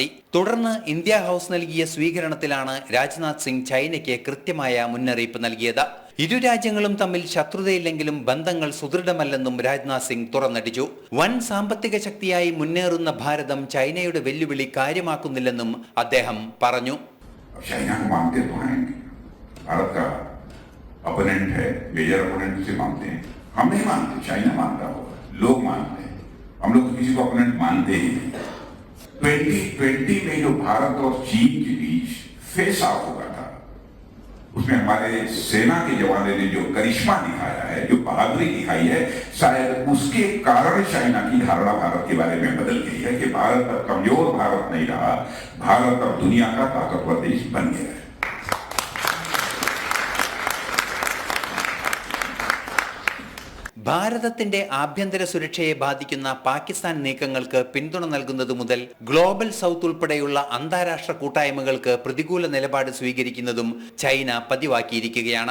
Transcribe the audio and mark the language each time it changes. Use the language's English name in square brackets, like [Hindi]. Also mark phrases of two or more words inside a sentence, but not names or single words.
[Malayalam] തുടർന്ന് ഇന്ത്യ ഹൗസ് നൽകിയ സ്വീകരണത്തിലാണ് രാജ്നാഥ് സിംഗ് ചൈനയ്ക്ക് കൃത്യമായ മുന്നറിയിപ്പ് നൽകിയത്. ഇരു രാജ്യങ്ങളും തമ്മിൽ ശത്രുതയില്ലെങ്കിലും ബന്ധങ്ങൾ സുദൃഢമല്ലെന്നും രാജ്നാഥ് സിംഗ് തുറന്നടിച്ചു. വൻ സാമ്പത്തിക ശക്തിയായി മുന്നേറുന്ന ഭാരതം ചൈനയുടെ വെല്ലുവിളി കാര്യമാക്കുന്നില്ലെന്നും അദ്ദേഹം പറഞ്ഞു. [Hindi] अपोनेंट है, [English] major opponent [Hindi] से मानते हैं, हम नहीं मानते, चाइना मानता होगा, लोग मानते हैं, हम लोग किसी को अपोनेंट मानते ही नहीं। 2020 में जो भारत और चीन के बीच [English] face off [Hindi] हुआ था, उसमें हमारे सेना के जवानों ने जो करिश्मा दिखाया है, जो बहादुरी दिखाई है, शायद उसके कारण चाइना की धारणा भारत के बारे में बदल गई है कि भारत अब कमजोर भारत नहीं रहा, भारत अब दुनिया का ताकतवर देश बन गया है। [Malayalam] ഭാരതത്തിന്റെ ആഭ്യന്തര സുരക്ഷയെ ബാധിക്കുന്ന പാകിസ്ഥാൻ നീക്കങ്ങൾക്ക് പിന്തുണ നൽകുന്നത് മുതൽ [English] Global South [Malayalam] ഉൾപ്പെടെയുള്ള അന്താരാഷ്ട്ര കൂട്ടായ്മകൾക്ക് പ്രതികൂല നിലപാട് സ്വീകരിക്കുന്നതും ചൈന പതിവാക്കിയിരിക്കുകയാണ്.